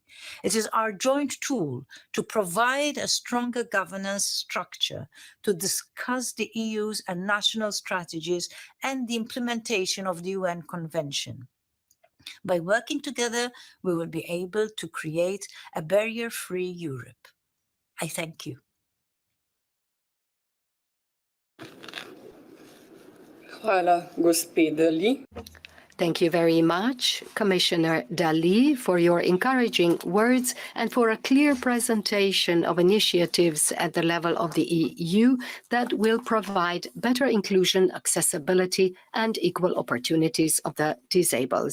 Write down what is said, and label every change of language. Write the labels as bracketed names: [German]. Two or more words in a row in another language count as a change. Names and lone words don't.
[English] It is our joint tool to provide a stronger governance structure to discuss the EU's and national strategies and the implementation of the UN Convention. By working together, we will be able to create a barrier-free Europe. I thank you. [Slovenian] Hvala, gospe Dali. [English] Thank you very much, Commissioner Dalli, for your encouraging words and for a clear presentation of initiatives at the level of the EU that will provide better inclusion, accessibility, and equal opportunities of the disabled.